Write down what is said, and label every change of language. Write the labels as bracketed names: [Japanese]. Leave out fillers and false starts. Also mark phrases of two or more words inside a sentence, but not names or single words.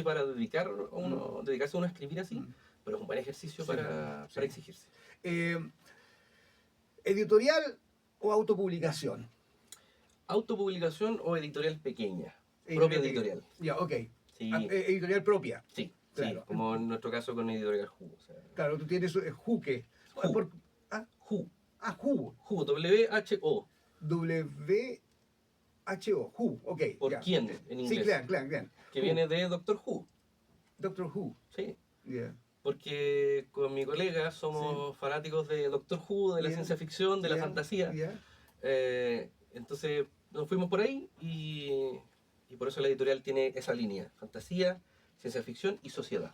[Spanish] sé si para dedicarse uno a escribir así, pero es un buen ejercicio para exigirse. ¿Editorial o autopublicación? Autopublicación o editorial pequeña. Propia editorial. Ya, ok. Sí. Editorial propia. Sí, claro. Sí, como en nuestro caso con Editorial Ju. O sea, claro, tú tienes Juque. Ju. Ju. Ju. Ju, W-H-O. W-H-O. Ju, ok. ¿Por quién? En inglés. Sí, claro. Que viene de Doctor Who. Doctor Who. Sí. Porque con mi colega somos fanáticos de Doctor Who, de la ciencia ficción, de la fantasía. Entonces nos fuimos por ahí y por eso la editorial tiene esa línea: fantasía, ciencia ficción y sociedad.